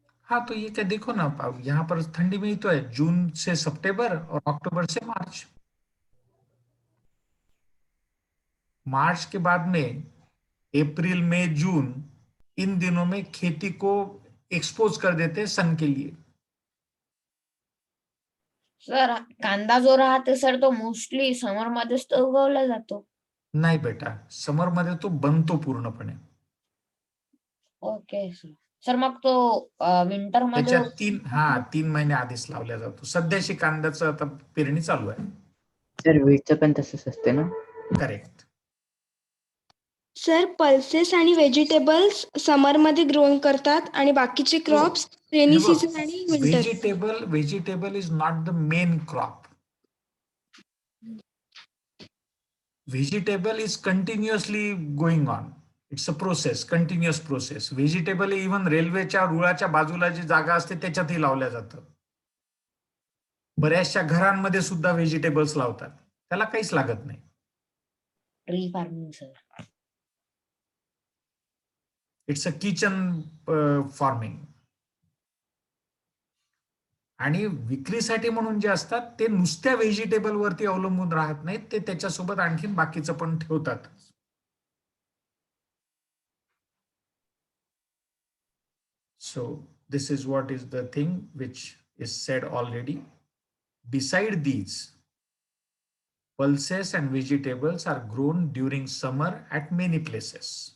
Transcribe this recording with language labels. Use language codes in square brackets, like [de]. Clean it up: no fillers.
[hi] हाँ तो ये क्या, देखो ना, अब यहाँ पर ठंडी में ही तो है, जून से सितंबर और अक्टूबर से मार्च. मार्च के बाद में अप्रैल मई जून, इन दिनों में खेती को एक्सपोज कर देते हैं सन के लिए. [mr] सर कांदा जो राहते सर तो मोस्टली समर मध्येच तो उगवला जातो. नाही बेटा, समर मध्ये तो बनतो पूर्णपणे. Okay sir. सर मग तो विंटर मध्ये त्याच्यात 3 महिने आधीच लावला जातो. सध्याशी कांद्याचं आता पेरणी चालू आहे. सर वीटचं पण तसंच असते ना? करेक्ट. सर पल्सेस आणि व्हेजिटेबल्स समर मध्ये ग्रो करतात आणि बाकीचे क्रॉप्स रेनी सीझन आणि winter. [en] Vegetable is not the main crop. Vegetable is continuously going on. It's a process, continuous process. Vegetable even [mr] रेल्वेच्या रुळाच्या बाजूला जी जागा असते त्याच्यातही लावल्या जातं. बऱ्याचशा घरांमध्ये सुद्धा व्हेजिटेबल्स लावतात, त्याला काहीच लागत नाही. [en] Tree farming sir. It's a kitchen farming. [mr] आणि विक्रीसाठी म्हणून जे असतात ते नुसत्या व्हेजिटेबल वरती अवलंबून राहत नाहीत, ते त्याच्यासोबत आणखीन बाकीचं पण ठेवतात. [en] So this is what is the thing which is said already. Beside these, pulses and vegetables are grown during summer at many places.